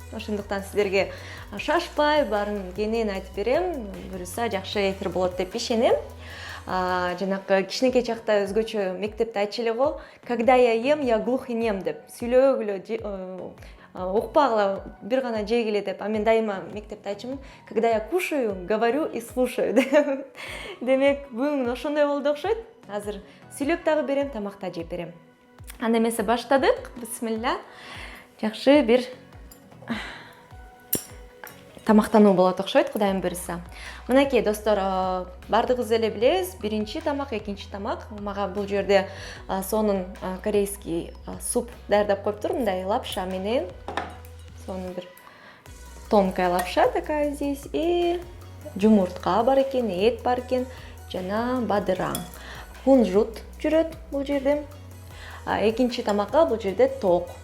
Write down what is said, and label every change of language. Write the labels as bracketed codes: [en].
[ky] Ошондуктан сиздерге шашпай баарын кенен айтып берем. Буюрса жакшы эфир болот деп ишенем. Жанакы кичинекей чакта өзгөчө мектепте айтчу эле го, [ru] когда я ем, я глух и нем [ky] деп. Сүйлөгүлө, укпагыла, бир гана жегиле деп. А мен дайыма мектепте айтчумун, [ru] когда я кушаю, говорю и слушаю [ky] деп. Демек, бүгүн ошондой болду окшойт. Азыр сүйлөп дагы берем, тамакта жеп берем. Анда эмесе баштадык. Бисмилла. Жакшы бир тамактануу болот окшойт, Кудайым буйрса. Мынакей достор, бардыгыбыз эле билебиз, биринчи тамак, экинчи тамак. Мага бул жерде сонун корейский суп даярдап коюптур, мындай лапша менен. Сонун бир [ru] тонкая лапша такая здесь. [ky] И жумуртка бар экен, эт бар экен, жана бадыраң. Кунжут жүрөт бул жерде. Экинчи тамакка бул жерде ток.